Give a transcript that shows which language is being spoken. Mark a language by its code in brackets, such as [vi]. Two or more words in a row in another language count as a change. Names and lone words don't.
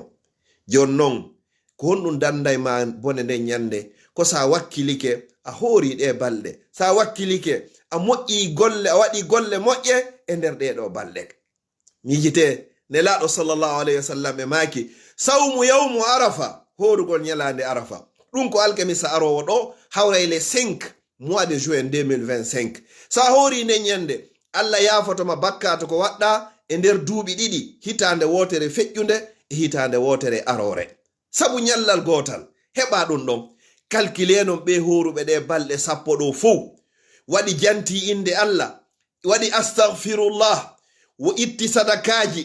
[ff] Jon non ko honɗum danday ma bone nden nyande ko sa wakkilike a hoori ɗe balɗe. Sa wakkilike a moƴƴi golle, a waɗi golle moƴƴe e nder ɗeɗo balɗe. Mijite nelaɗo [ar] صلى الله عليه وسلم [ff] e maki sawmu yawmu arafa, horugol nyalande arafa. Ɗum ko alkamisa arowo ɗo hawray [fr] le 5 mois de juin 2025. [ff] Sa hoori nden nyande Allah yafotoma bakkato ko waɗɗa e nder duuɓi 2, hitande wotere feƴƴunde e hitande wotere arore. Sabu nyallal gotal heɓa ɗum ɗon. Kalkile non ɓe horuɓe ɗe balɗe 10 ɗo fuu waɗi janti inde Allah, waɗi astaghfirullah, wo itti sadakaji.